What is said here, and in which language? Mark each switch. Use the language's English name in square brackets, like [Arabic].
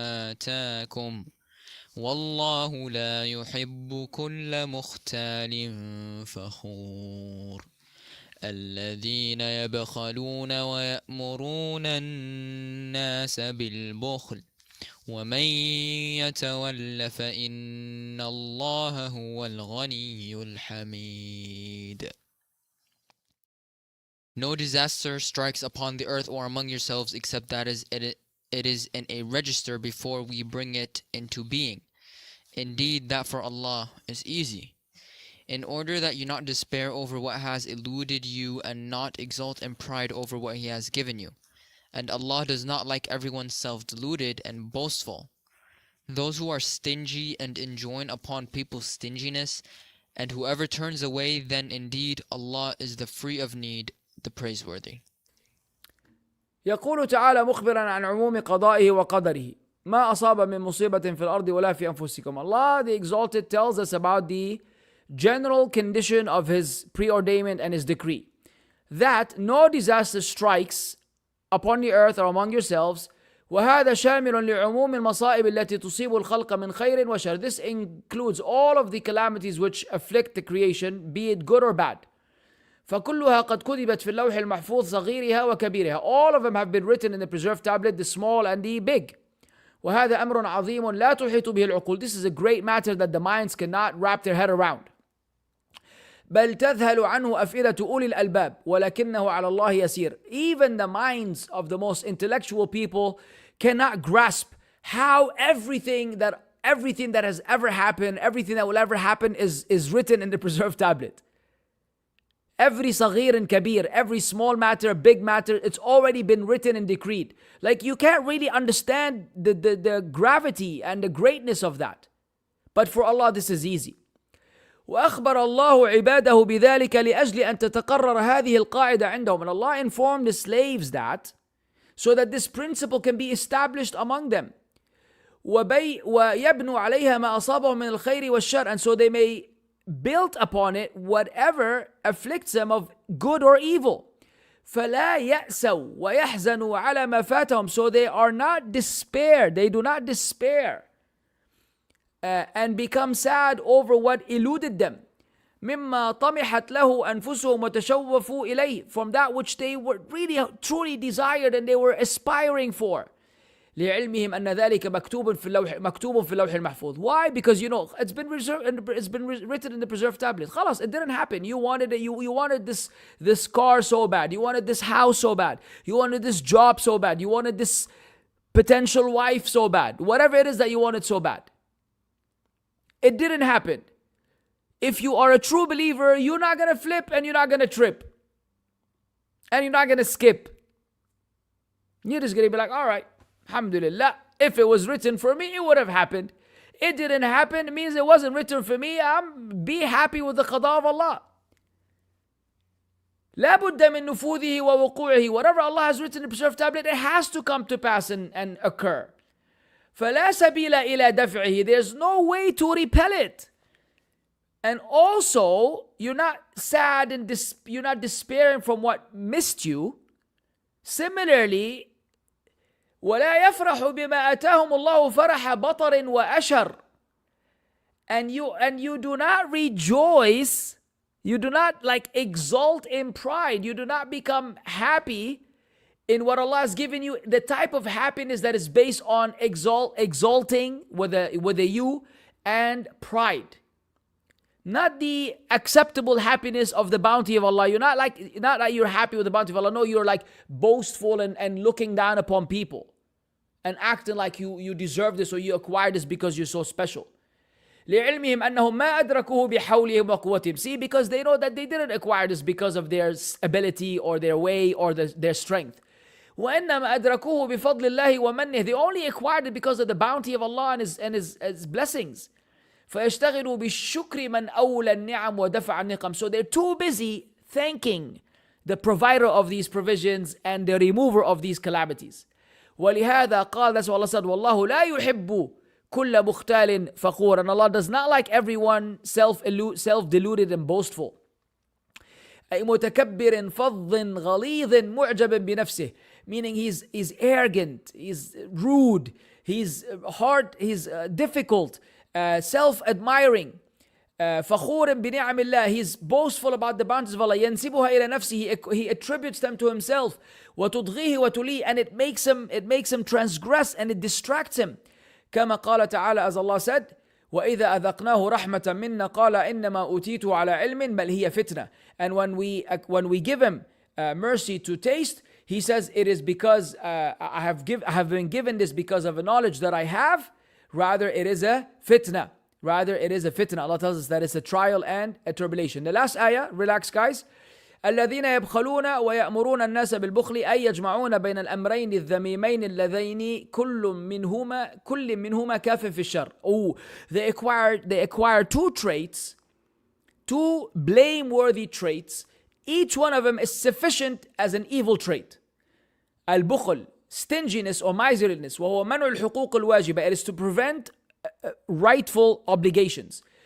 [Arabic] آتاكم والله لا يحب كل مختال فخور الذين يبخلون ويأمرون الناس بالبخل ومن يتول فإن الله هو الغني الحميد. [English] No disaster strikes upon the earth or among yourselves except that it is in a register before we bring it into being. Indeed, that for Allah is easy. In order that you not despair over what has eluded you and not exult in pride over what He has given you. And Allah does not like everyone self-deluded and boastful. Those who are stingy and enjoin upon people's stinginess, and whoever turns away, then indeed Allah is the free of need, the praiseworthy. [Arabic] يقول تعالى مخبرا عن عموم قضائه وقدره ما أصاب من مصيبة في الأرض ولا في أنفسكم. [English] Allah the Exalted tells us about the general condition of his preordainment and his decree, that no disaster strikes upon the earth or among yourselves. [Arabic] وهذا شامل لعموم المصائب التي تصيب الخلق من خير وشر. [English] This includes all of the calamities which afflict the creation, be it good or bad. [Arabic] فكلها قد كتبت في اللوح المحفوظ صغيرها وكبيرها. [English] All of them have been written in the preserved tablet, the small and the big. [Arabic] وهذا أمر عظيم لا تحيط به العقول. [English] This is a great matter that the minds cannot wrap their head around. [Arabic] بل تذهل عنه أفئدة أولي الألباب ولكنه على الله يسير. [English] Even the minds of the most intellectual people cannot grasp how everything that has ever happened, everything that will ever happen is written in the preserved tablet. Every صغير and kabir, every small matter, big matter, it's already been written and decreed. Like you can't really understand the gravity and the greatness of that. But for Allah this is easy. [Arabic] وأخبر الله عباده بذلك لأجل أن تتقرر هذه القاعدة عندهم. [English] And Allah informed the slaves that so that this principle can be established among them. [Arabic] ويبنوا عليها ما أصابهم من الخير والشر. [English] And so they may build upon it whatever afflicts them of good or evil. [Arabic] فلا يأسوا ويحزنوا على ما فاتهم. [English] So they are not despaired. They do not despair and become sad over what eluded them. [Arabic] مما طمحت له أنفسهم وتشوفوا إليه. [English] From that which they were really truly desired and they were aspiring for. [Arabic] لعلمهم أن ذلك مكتوب في اللوح المحفوظ. [English] Why? Because it's been written in the preserved tablet. خلاص, it didn't happen. You wanted it. You wanted this car so bad. You wanted this house so bad. You wanted this job so bad. You wanted this potential wife so bad. Whatever it is that you wanted so bad. It didn't happen. If you are a true believer, you're not going to flip and you're not going to trip. And you're not going to skip. You're just going to be like, all right, alhamdulillah, if it was written for me, it would have happened. It didn't happen, it means it wasn't written for me. Be happy with the qada of Allah. [Arabic] لا بد من نفوذه ووقوعه. [English] Whatever Allah has written in the preserved tablet, it has to come to pass and occur. [Arabic] فلا سبيل إلى دفعه. [English] There's no way to repel it. And also, you're not sad and you're not despairing from what missed you. [Arabic] Similarly, ولا يفرح بما آتاهم الله فرح بطر وأشر. [English] And you do not rejoice, you do not exalt in pride, you do not become happy in what Allah has given you, the type of happiness that is based on exalting with a you and pride. Not the acceptable happiness of the bounty of Allah. Not that you're happy with the bounty of Allah. No, you're boastful and looking down upon people and acting like you deserve this or you acquired this because you're so special. [Arabic] لعلمهم أنهم ما أدركوه بحولهم وقوتهم. [English] See, because they know that they didn't acquire this because of their ability or their way or their strength. [Arabic] وإنما أدركوه بفضل الله ومنه. [English] They only acquired it because of the bounty of Allah and his blessings. [Arabic] فيشتغلوا بالشكر من أولى النعم ودفع النقم. [English] So they're too busy thanking the provider of these provisions and the remover of these calamities. [Arabic] ولهذا قال, [English] that's what Allah said, [Arabic] والله لا يحب كل مختال فخور. [English] And Allah does not like everyone self-deluded and boastful. [Arabic] أي متكبر فظ غليظ معجب بنفسه. [English] Meaning he's arrogant, he's rude, he's hard, he's difficult, self-admiring. [Arabic] فخور بنعم الله. [English] He's boastful about the bounties of Allah. [Arabic] ينسبها إلى نفسه. [English] He attributes them to himself. [Arabic] وتضغيه وتليه. [English] And it makes him transgress and it distracts him. [Arabic] كما قال تعالى, [English] as Allah said, [Arabic] وإذا أذقناه رحمة منا قال إنما أوتيته على علم بل هي فتنة. [English] And when we give him mercy to taste, he says it is because I have been given this because of a knowledge that I have. Rather it is a fitna. Allah tells us that it's a trial and a tribulation. The last ayah, relax guys. [Arabic] الذين يبخلون ويأمرون الناس بالبخل أي يجمعون بين الأمرين الذميمين اللذين كل منهما كاف في الشر. [English] Oh, they acquire two traits, two blameworthy traits. Each one of them is sufficient as an evil trait. البخل, stinginess or miserliness. [Arabic] وهو منع الحقوق الواجبة. [English] It is to prevent rightful obligations.